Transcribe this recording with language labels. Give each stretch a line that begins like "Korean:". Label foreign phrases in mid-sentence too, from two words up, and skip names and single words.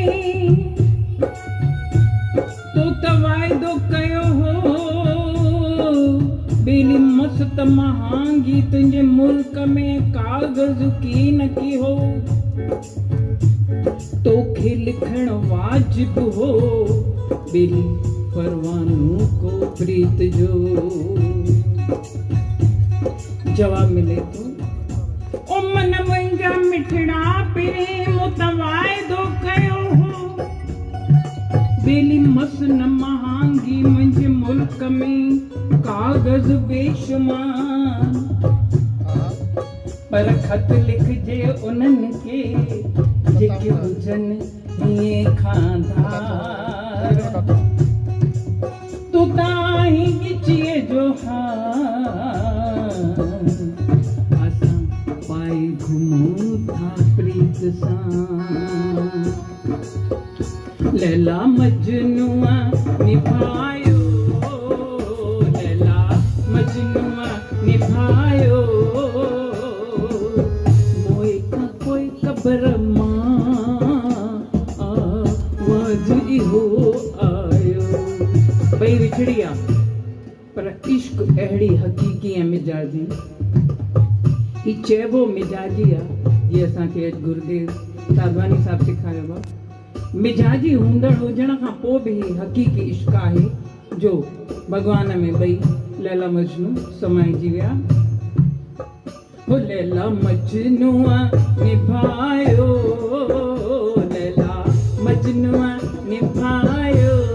Sindhi: तो त वाइदो कयो हो बेली मस्त महांगी तुंहिंजे मुल्क में कागज़ की न की हो तोखे लिखण वाजिब हो बेली परवानों को प्रीत जो। जवाब मिले तो ओ मन मुंहिंजा मिठड़ा पिरे मुतवाइदो कयो हो बेली मस्त न महांगी मुंहिंजे मुल्क में कागज़ बेशुमार पर खत लिखजे उन्हनि खे जेके हुजनि हीअं खांधार तूं ताहीं ॻिचीअ जो हार असां पाए घुमूं था प्रीत उम्मीद सां लैला मजनुआ निभायो लैला मजनुआ निभायो मोए का कोई कब्र मां आवाज इहो आयो भई विछड़िया पर इश्क अहिड़ी हक़ीक़ी ऐं मिजाजी ही चइबो मिजाजी आहे जीअं असांखे अॼु गुरुदेव साधवानी साहिबु सेखारियो आहे मिजाजी हूंदड़ हुजण खां पोइ बि ही हक़ीक़ी इश्क आहे जो भॻवान में ॿई लैला मजनू समाइजी विया हो लैला मजनूआ निभायो लैला मजनूआ निभायो